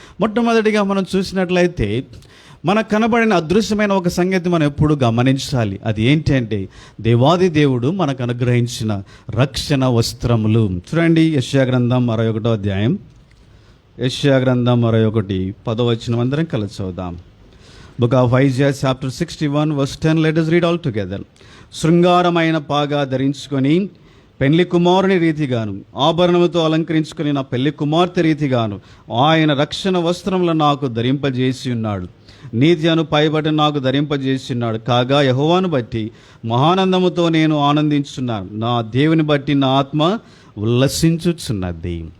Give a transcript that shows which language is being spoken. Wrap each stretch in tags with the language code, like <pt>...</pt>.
<te>మొట్టమొదటిగా మనం చూసినట్లయితే మనకు కనబడిన అదృశ్యమైన ఒక సంగతి మనం ఎప్పుడు గమనించాలి. అది ఏంటి అంటే దేవాది దేవుడు మనకు అనుగ్రహించిన రక్షణ వస్త్రములు. చూడండి, యెషయా గ్రంథం 61వ అధ్యాయం, యెషయా గ్రంథం 61 10వ వచనం అందరం కలిసి చదువుదాం.</te> <en>Book of Isaiah chapter 61 verse 10, let us read all together.</en> <te>శృంగారమైన పాగా ధరించుకొని పెళ్లి కుమారుని రీతిగాను, ఆభరణముతో అలంకరించుకొని నా పెళ్లి కుమార్తె రీతిగాను ఆయన రక్షణ వస్త్రములను నాకు ధరింపజేసి ఉన్నాడు. నీతి అను పైబడి నాకు ధరింపజేసి ఉన్నాడు. కాగా యెహోవాను బట్టి మహానందముతో నేను ఆనందించున్నాను, నా దేవుని బట్టి నా ఆత్మ ఉల్లసించుచున్నది.</te>